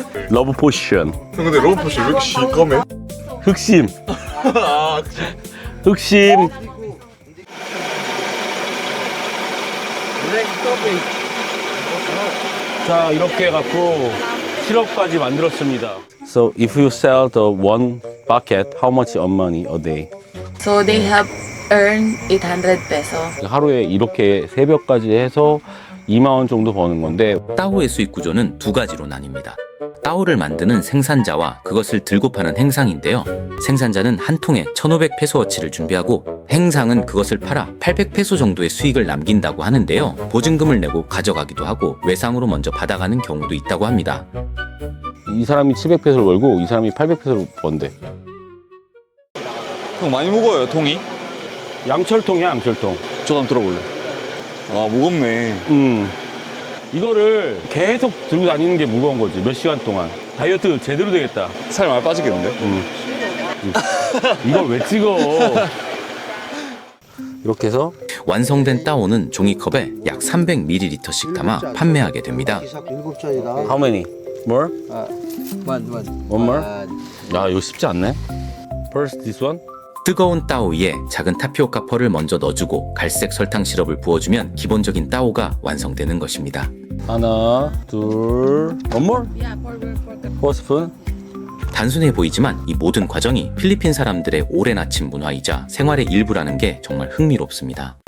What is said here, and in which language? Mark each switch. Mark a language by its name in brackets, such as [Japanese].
[Korean] 러브 포션. 근데 로봇포시 왜 이렇게 시꺼매? 흑심. 흑심. 자, 이렇게 해갖고 시럽까지 만들었습니다. [English] So if you sell the one bucket, how much money a day? So they have earned 800 peso. [Korean] 하루에 이렇게 새벽까지 해서 2만 원 정도 버는 건데 따오의 수익 구조는 두 가지로 나뉩니다. 따오를 만드는 생산자와 그것을 들고 파는 행상인데요. 생산자는 한 통에 1,500페소어치를 준비하고 행상은 그것을 팔아 800페소 정도의 수익을 남긴다고 하는데요. 보증금을 내고 가져가기도 하고 외상으로 먼저 받아가는 경우도 있다고 합니다. 이 사람이 700페소를 벌고 이 사람이 800페소를 번대. 형 많이 무거워요, 통이? 양철통이야, 양철통. 저도 한번 들어볼래. 아, 무겁네. 이거를 계속 들고 다니는 게 무거운 거지. 몇 시간 동안. 다이어트 제대로 되겠다. 살 많이 빠지겠는데? 이걸 왜 찍어? 이렇게 해서 완성된 따오는 종이컵에 약 300ml씩 담아 판매하게 됩니다. 기사 7잔이다. [English] how many? More? One. One more? [Korean] 야, 이거 쉽지 않네. [English] First this one. [Korean] 뜨거운 따오이에 작은 타피오카 펄을 먼저 넣어주고 갈색 설탕 시럽을 부어주면 기본적인 따오가 완성되는 것입니다. 하나, 둘, [English] one more? four spoon? [Korean] 단순해 보이지만 이 모든 과정이 필리핀 사람들의 오랜 아침 문화이자 생활의 일부라는 게 정말 흥미롭습니다.